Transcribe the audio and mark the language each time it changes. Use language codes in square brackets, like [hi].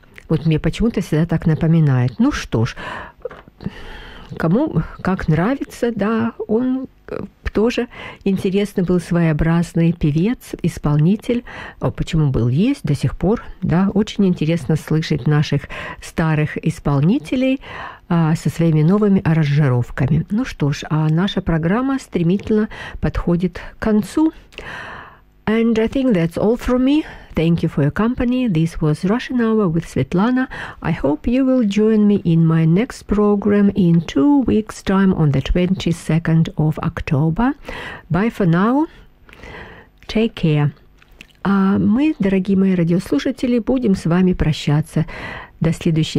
[ru] Вот мне почему-то всегда так напоминает. Ну что ж, кому как нравится, да, он тоже интересный был, своеобразный певец, исполнитель. О, почему был, есть до сих пор, да, очень интересно слышать наших старых исполнителей со своими новыми аранжировками. Ну что ж, а наша программа стремительно подходит к концу. [en] And I think that's all from me. Thank you for your company. This was Russian Hour with Svetlana. I hope you will join me in my next program in 2 weeks' time on the 22nd of October. Bye for now. Take care. [ru] А мы, дорогие мои радиослушатели, будем с вами прощаться. До следующей